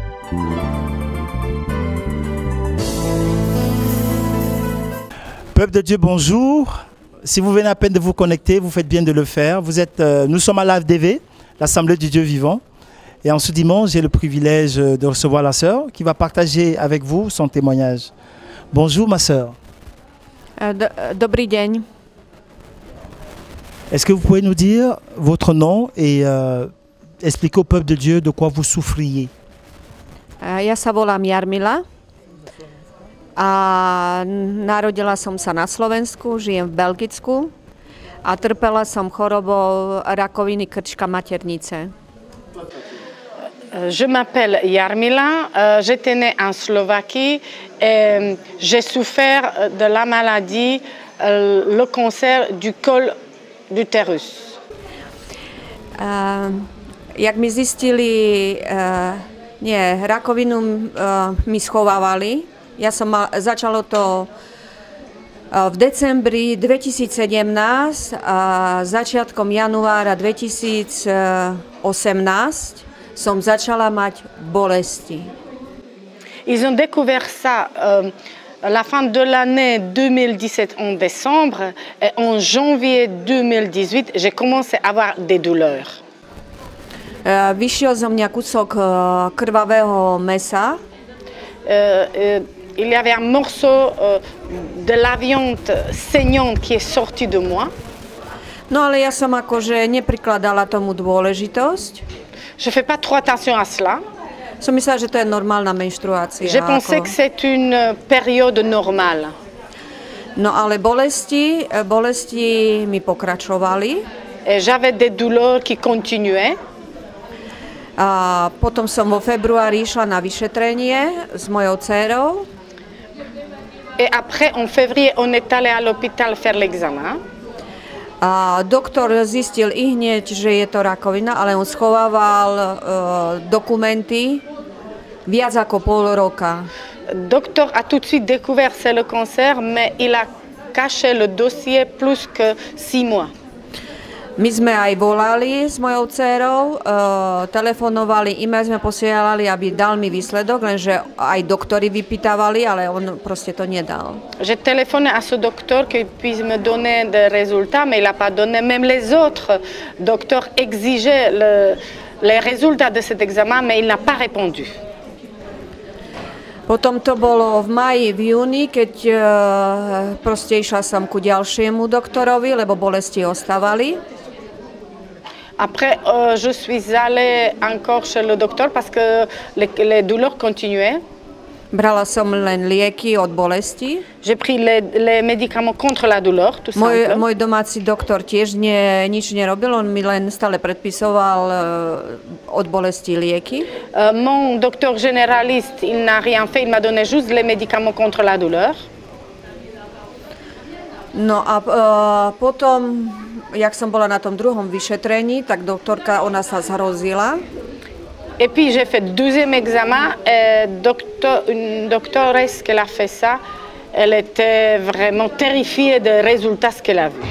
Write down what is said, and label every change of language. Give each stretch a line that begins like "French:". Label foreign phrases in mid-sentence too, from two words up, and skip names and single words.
French: Peuple de Dieu, bonjour. Si vous venez à peine de vous connecter, vous faites bien de le faire. Nous sommes à l'AFDV, l'Assemblée du Dieu vivant. Et en ce dimanche, j'ai le privilège de recevoir la sœur qui va partager avec vous son témoignage. Bonjour ma sœur.
Slovak: Dobrý deň.
French: Est-ce que vous pouvez nous dire votre nom et expliquer au peuple de Dieu de quoi vous souffriez?
Slovak: Ja sa volám Jarmila a narodila som sa na Slovensku, žijem v Belgicku a trpela som chorobou rakoviny krčka maternice.
French: Je m'appelle Jarmila, j'étais née en Slovaquie et j'ai souffert de la maladie, le cancer du col d'utérus.
Slovak: Jak mi zistili, rakovinu mi schovávali. Začalo to v decembri 2017 a začiatkom januára 2018 som začala mať bolesti.
French: Ils ont découvert ça à la fin de l'année 2017 en décembre et en janvier 2018 j'ai commencé à avoir des douleurs.
Slovak: Vyšiel zo mňa kúsok krvavého mesa.
French: Il y avait un morceau de la viande saignante qui est sorti de moi.
Slovak: No ale ja som akože neprikladala tomu dôležitosť.
French: Je fais pas trop attention à cela.
Slovak: Som myslela, že to je normálna menštruácia.
French: Je pensais que c'est une période normale.
Slovak: No ale bolesti mi pokračovali.
French: Et j'avais des douleurs qui continuaient.
Slovak: A potom som vo februári išla na vyšetrenie s mojou dcérou.
French: Et après, en février, on est allé à l'hôpital faire l'examen.
Slovak: A doktor zistil i hneď, že je to rakovina, ale on schovával dokumenty viac ako pol roka.
French: Docteur a tout de suite découvert c'est le cancer, mais il a caché le dossier plus que 6 mois.
Slovak: My sme aj volali s mojou dcérou, telefonovali, e-mail sme posielali, aby dal mi výsledok, lenže aj doktori vypýtavali, ale on proste to nedal.
French: J'ai téléphoné à ce docteur qu'il puisse me donner des résultats, mais il n'a pas donné. Même les autres docteurs exigeaient les résultats de cet examen, mais il n'a pas répondu.
Slovak: Potom to bolo v máji, v júni, keď proste išla som ku ďalšiemu doktorovi, lebo bolesti ostávali.
French: Après, je suis allée encore chez le docteur parce que les douleurs continuaient.
Slovak: Brala som len lieky od bolesti.
French: J'ai pris les médicaments contre la douleur, tout simplement.
Slovak: Môj domáci doktor tiež nič nerobil, on mi len stále predpisoval od bolesti lieky.
French: Mon docteur généraliste, il n'a rien fait, il m'a donné juste les médicaments contre la douleur.
Slovak: No a potom, jak som bola na tom druhom vyšetrení, tak doktorka, ona sa zhrozila.
French: Et puis j'ai fait deuxième examen et une doctoresse qui a fait ça, elle était vraiment terrifiée des résultats qu'elle a vus.